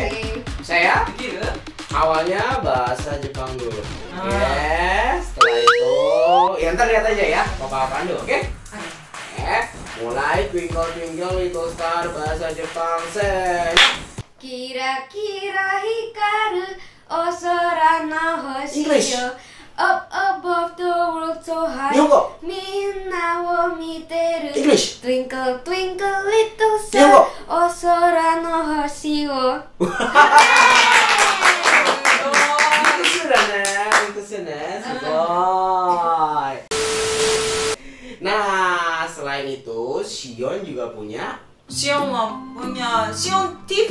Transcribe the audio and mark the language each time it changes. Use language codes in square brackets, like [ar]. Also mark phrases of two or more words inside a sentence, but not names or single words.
[id] Saya Begitu. awalnya bahasa Jepang dulu. Ah. Oke. Setelah itu, ya ntar lihat aja ya. Apa-apaan dulu, oke? Mulai Twinkle Twinkle Little Star bahasa Jepang. [ja] きらきら光るお空の [en] English. [ja] 星よ [en] up above the world so high. [ja] Nihongo. みんなを見てる. [en] English. Twinkle twinkle little [ja] Nihongo. star お空の星を. [id] Itu sudah, sugoi. Nah, selain itu, Shion juga punya Sion punya Sion TV.